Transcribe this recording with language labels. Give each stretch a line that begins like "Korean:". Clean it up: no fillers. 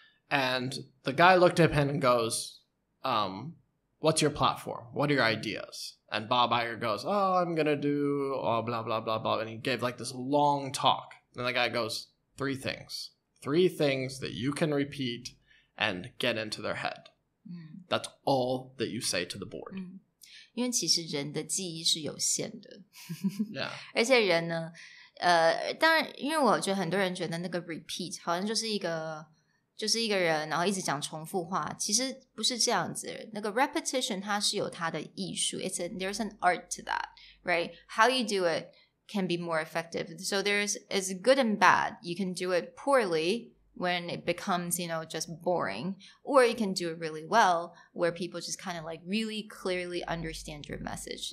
English: And the guy looked at him and goes, what's your platform? What are your ideas? And Bob Iger goes, oh, I'm going to do blah, blah, blah, blah. And he gave like this long talk. And the guy goes, 3 things. 3 things that you can repeat and get into their head. That's all that you say to the board.
Chinese: 因为其实人的记忆是有限的。
English: Yeah.
Chinese: 而且人呢当然因为我觉得很多人觉得那个 repeat 好像就是一个人然后一直讲重复话，其实不是这样子。那个 repetition 它是有它的艺术，
English: there's an art to that, right? How you do it can be more effective. So it's good and bad. You can do it poorly when it becomes, just boring, or you can do it really well where people just kind of like really clearly understand your message.